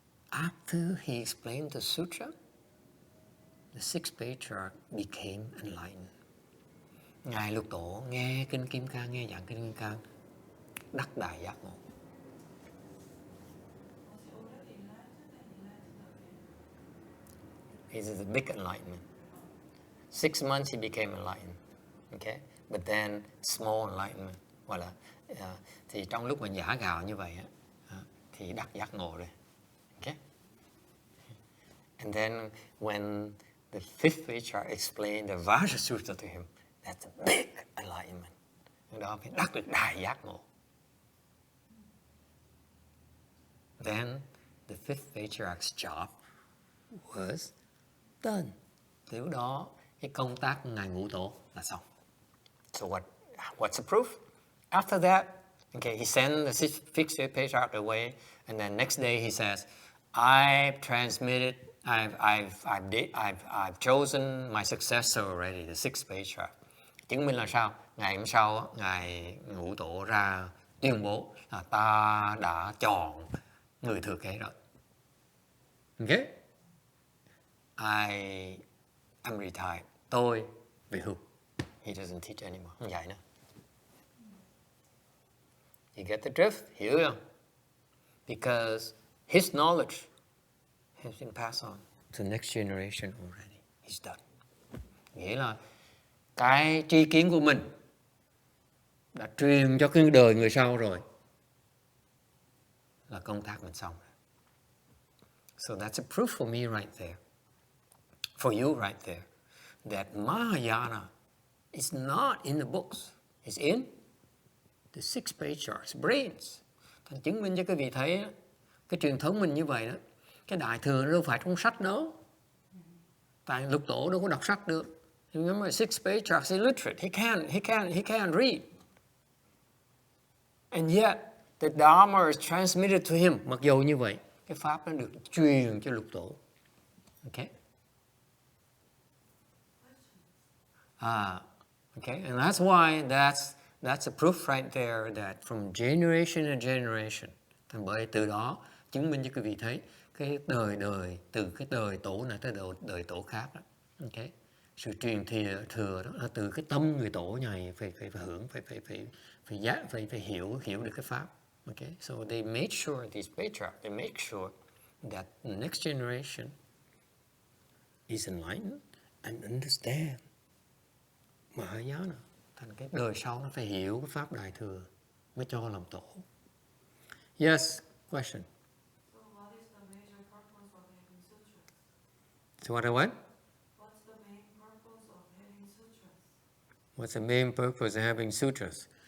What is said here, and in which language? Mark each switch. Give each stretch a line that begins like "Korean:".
English: After he explained the sutra, the sixth patriarch became enlightened.
Vietnamese: Ngài lục tổ nghe kinh Kim Cang, nghe giảng kinh Kim Cang, đắc đại giác ngộ.
English: This is a big enlightenment. 6 months he became enlightened. Okay? But then small enlightenment,
Vietnamese: gọi là thì trong lúc mình giả gạo như vậy thì đắc giác ngộ rồi.
English: Okay? And then when the fifth patriarch explained the Vasha Sutra to him, that's a big enlightenment.
Vietnamese: Đó mới đắc được đại giác ngộ.
English: Then the fifth patriarch's job was done.
Vietnamese: Từ đó cái công tác của ngài ngũ tổ là xong.
English: So what's the proof? After that, okay, he sent the fifth patriarch away, and then next day he says, I've transmitted, I've chosen my successor already, the sixth patriarch.
Vietnamese: Chứng minh là sao? Ngày hôm sau, ngài ngũ tổ ra tuyên bố là ta đã chọn người thừa kế rồi.
English: Okay? I'm retired.
Vietnamese: Tôi về hưu.
English: He doesn't teach anymore.
Vietnamese: Không dạy nữa.
English: You get the drift?
Vietnamese: Hiểu không?
English: Because his knowledge has been passed on to the next generation already. He's done.
Vietnamese: Nghĩa là cái tri kiến của mình đã truyền cho cái đời người sau rồi, là công tác mình xong.
English: So that's a proof for me right there, for you right there, that Mahayana is not in the books. It's in the six patriarchs' brains.
Vietnamese: Thành chứng minh cho quý vị thấy đó, cái truyền thống mình như vậy đó, cái đại thừa nó đâu phải trong sách đâu. Tại Lục Tổ đâu có đọc sách được.
English: Remember, six patriarchs illiterate. He can't read. And yet, the Dharma is transmitted to him.
Vietnamese: Mặc dù như vậy, cái pháp nó được truyền cho Lục Tổ.
English: Okay. Okay, and that's why that's a proof right there that from generation to generation.
Vietnamese: Thành bởi từ đó chứng minh cho quý vị thấy cái đời từ cái đời tổ này tới đời tổ khác đó. Okay. Sự truyền thừa đó là từ cái tâm người tổ này phải hưởng, phải hiểu được cái pháp.
English: Okay, so they made sure, these patriarchs, they make sure that the next generation is enlightened and understand Mahayana.
Vietnamese: Thành cái đời sau nó phải hiểu cái pháp đại thừa mới cho làm tổ.
English: Yes, question. So what is the major purpose of having sutras? So what? What's the main purpose of having sutras? What's the main purpose of having sutras?